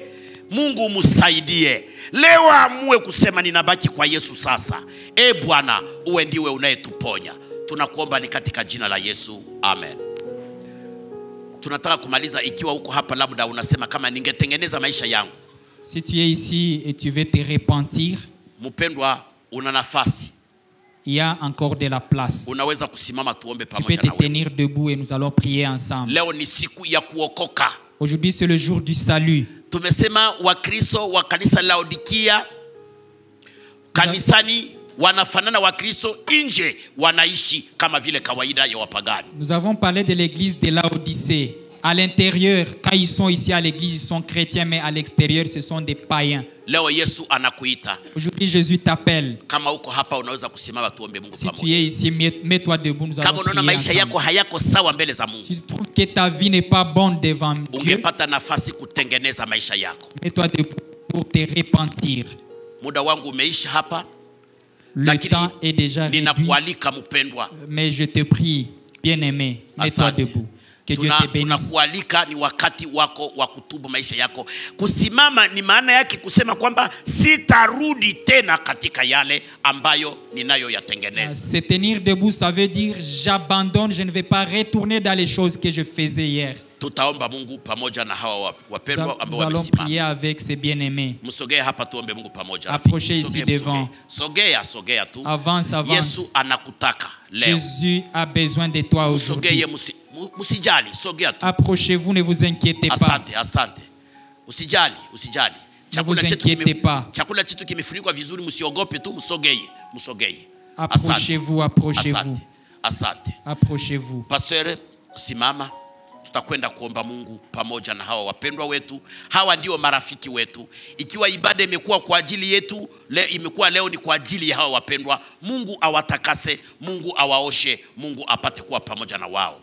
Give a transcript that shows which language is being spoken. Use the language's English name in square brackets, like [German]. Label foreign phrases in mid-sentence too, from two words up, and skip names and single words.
[Swahili] Mungu umsaidie. Leo amue kusema ninabaki kwa Yesu sasa. Bwana, uwe ndiwe unayetuponya. Tunakuomba ni katika jina la Yesu. Amen. Tunataka kumaliza. Ikiwa uko hapa labda unasema kama ningetengeneza maisha yangu. [French] Si tu es ici et tu veux te repentir, [Swahili] mpendwa, una nafasi. [French] il y a encore de la place. [Swahili] Unaweza kusimama tuombe [French] Tu peux [Swahili] pamoja [French] te [Swahili] na wewe. [French] tenir debout et nous allons prier ensemble. [Swahili] Leo ni siku ya kuokoka. [French] Aujourd'hui c'est le jour du salut. [Swahili] Tumesema Wakristo wa kanisa Laodikia kanisani wanafanana, Wakristo nje wanaishi kama vile kawaida ya wapagani. [French] Nous avons parlé de l'église de Laodicée. À l'intérieur, quand ils sont ici à l'église, ils sont chrétiens, mais à l'extérieur, ce sont des païens. [Swahili] Leo Yesu anakuita. [French] Aujourd'hui, Jésus t'appelle. [Swahili] Kama uko hapa unaweza kusimama tuombe Mungu [French] Si [Swahili] pamoja. [French] tu es ici, mets-toi debout, nous allons [Swahili] Kama unaona [French] prier [Swahili] maisha yako [French] ensemble. [Swahili] hayako sawa mbele za Mungu, [French] Si tu trouves que ta vie n'est pas bonne devant Dieu, [Swahili] ungepata nafasi kutengeneza maisha yako. [French] mets-toi debout pour te repentir. [Swahili] Muda wangu umeisha hapa. [French] Le temps est déjà réduit, [Swahili] Ninakualika mpendwa. [French] mais je te prie, bien-aimé, mets-toi [Swahili] Asante. [French] debout. Que Dieu te bénisse. [Swahili] Tunakualika, ni wakati wako wa kutubu maisha yako. Kusimama ni maana yake kusema kwamba sitarudi tena katika yale ambayo ninayoyatengeneza. [French] Se tenir debout, ça veut dire j'abandonne, je ne vais pas retourner dans les choses que je faisais hier. [Swahili] Tutaomba Mungu pamoja na hawa wapendwa ambao [French] Nous allons [Swahili] wamesimama. [French] prier avec ces bien-aimés. [Swahili] Msogee hapa tuombe Mungu pamoja. [French] Approchez ici [Swahili] Msogee, [French] devant. [Swahili] Sogea tu. [French] Avance, avance. [Swahili] Yesu anakutaka leo. [French] Jésus a besoin de toi aujourd'hui. [Swahili] Msogee, msijali, sogea tu. [French] Approchez-vous, ne vous inquiétez pas. [Swahili] Asante. Usijali. [French] Ne vous inquiétez pas. [Swahili] Chakula chetu kimefunikwa vizuri, msiogope tu, msogee. [French] Approchez-vous, approchez-vous. [Swahili] Asante. [French] Approchez-vous. [Swahili] Pastor, simama. Tutakwenda kuomba Mungu pamoja na hawa wapendwa wetu. Hawa ndio marafiki wetu. Ikiwa ibada imekuwa kwa ajili yetu, imekuwa leo ni kwa ajili ya hawa wapendwa. Mungu awatakase, Mungu awaoshe, Mungu apate kuwa pamoja na wao.